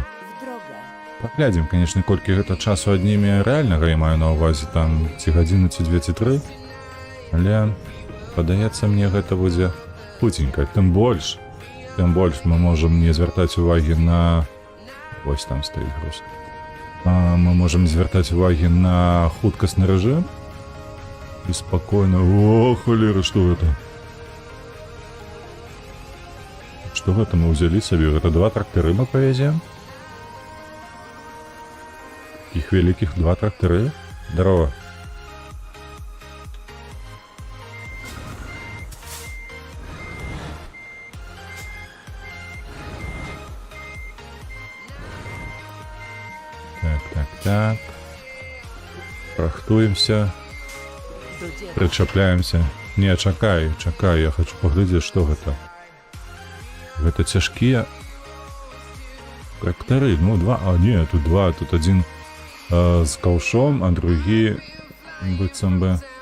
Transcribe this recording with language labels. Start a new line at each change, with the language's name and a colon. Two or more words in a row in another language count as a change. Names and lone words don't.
Belarusian: Паглядзім, канешне, колькі гэта часу адніме рэальнага, я маю на ўвазе, там, ці гадзіну, ці 2, ці 3. Але, падаецца, мне гэта будзе хуценька. Тым больш мы можам не звяртаць увагі на... Вось там стаіць груз. Мы можам звяртаць увагі на хуткасны рэжым.
Russian: И спокойно. О, холера, что это? Что это мы взяли себе? Это 2 трактора мы повезем? Таких великих 2 трактора. Здорово. Так.
Belarusian: Прахтуемся. Прычапляемся. Не, чакай, я хочу паглядзець, што гэта. Гэта цяжкія трактары, ну 2, не, тут 2, тут адзін з каўшом, а другі быццам бы...